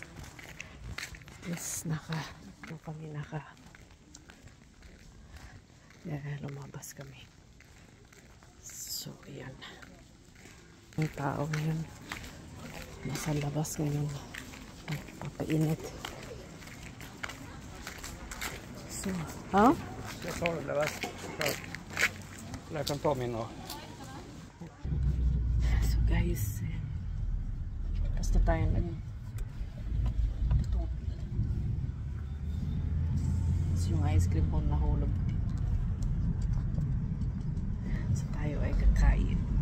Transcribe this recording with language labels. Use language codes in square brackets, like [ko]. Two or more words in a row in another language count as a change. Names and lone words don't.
[tl] Yes, lumabas kami. So, ayan. Ang tao ngayon. Nasa labas ngayon. Papainit. So, ha? [sv] Jag tar det där. Jag kan ta min och... [en] So guys, [tl] basta tayo so, yung [en] ice cream [tl] po nahulog. So tayo ay kakain.